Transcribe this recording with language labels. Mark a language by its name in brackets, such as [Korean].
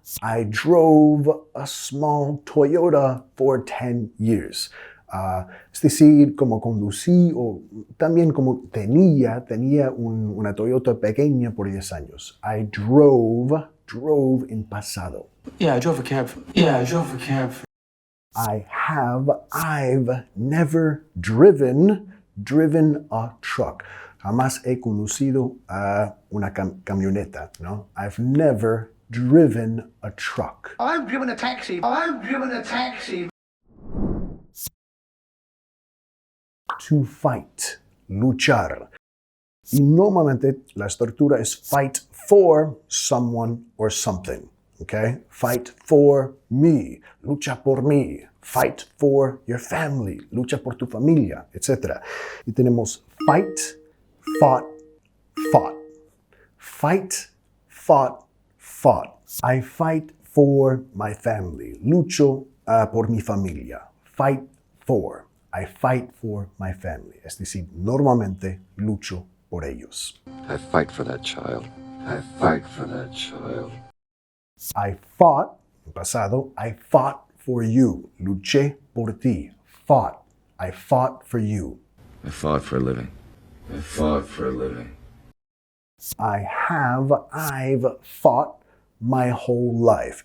[English] I drove a small Toyota for 10 years. [Spanish] Es decir, como conducí o también como tenía una Toyota pequeña por 10 años. [English] I drove [Spanish] en pasado. [English] Yeah, I drove a cab. I've never driven a truck. [Spanish] Jamás he conducido una camioneta, ¿no? [English] I've never driven a truck. I've driven a taxi. To fight, luchar. [Spanish] Y normalmente la estructura es [English] fight for someone or something. Okay? Fight for me, [Spanish] lucha por mí. [English] Fight for your family, [Spanish] lucha por tu familia, etc. Y tenemos [English] fight, fought, fought. Fight, fought, fought. I fight for my family. [Spanish] Lucho por mi familia. [English] Fight for. I fight for my family. [Spanish] Es decir, normalmente lucho por ellos. [English] I fight for that child. I fight for that child. I fought, [Spanish] en pasado, [English] I fought for you. [Spanish] Luché por ti. [English] Fought. I fought for you. I fought for a living. I fought for a living. I've fought my whole life.